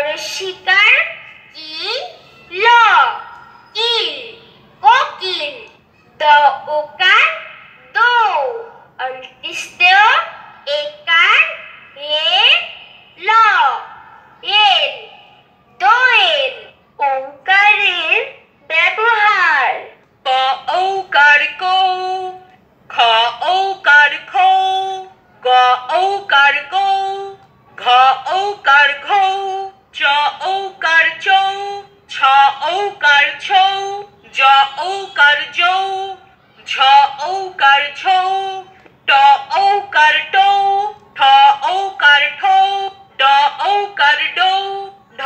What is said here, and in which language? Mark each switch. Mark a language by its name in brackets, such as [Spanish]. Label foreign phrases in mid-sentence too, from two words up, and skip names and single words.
[Bangla] শিকার কি ল ইল কোকিল দ ওকার দৌ অন্ত্যেষ্টিয় একার এ ল এল দোয়েল ওঙ্কারের ব্যবহার ক ঔকার কৌ খ ঔকার খৌ গ ঔকার গৌ ঘ ঔকার ঘৌ চ ঔকার চৌ ছ ঔকার ছৌ জ ঔকার জৌ ঝ ঔকার ঝৌ ট ঔকার টৌ ঠ ঔকার ঠৌ ড ঔকার ডৌ ঢ